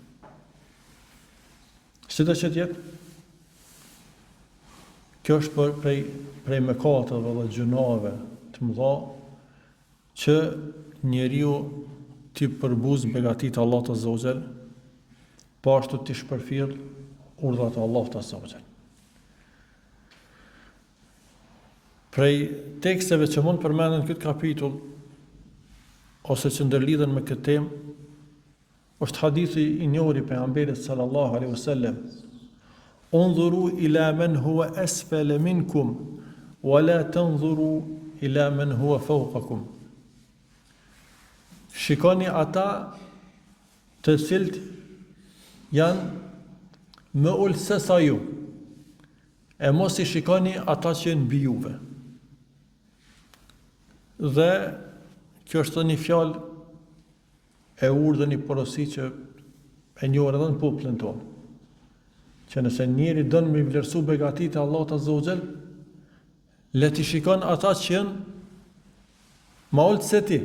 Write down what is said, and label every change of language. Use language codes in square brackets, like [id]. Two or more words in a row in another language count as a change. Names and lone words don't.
[sq] Sidoqë të jetë, kjo është prej mëkateve dhe gjunave të mëdha që njeriu t'i përbuz begatitë të Allahut [ar] عز وجل, [sq] po ashtu t'i shpërfill urdhrat e Allahut [ar] عز وجل. [sq] Prej teksteve që mund përmenden këtë kapitull, ose që ndërlidhen me këtë temë, është hadithi i njohur i pejgamberit [ar] صلى الله عليه وسلم: "انظروا إلى من هو أسفل منكم ولا تنظروا إلى من هو فوقكم." [sq] Shikoni ata të cilët janë më ullë se sa ju, e mos i shikoni ata që janë mbi juve. Dhe kjo është një fjalë e urdhë, një porosi që e njohur edhe në popullin tonë, që nëse njeri don me vlerësu begatitë e Allahut [ar] عز وجل, [sq] le t'i shikon ata që janë më ullë se ti.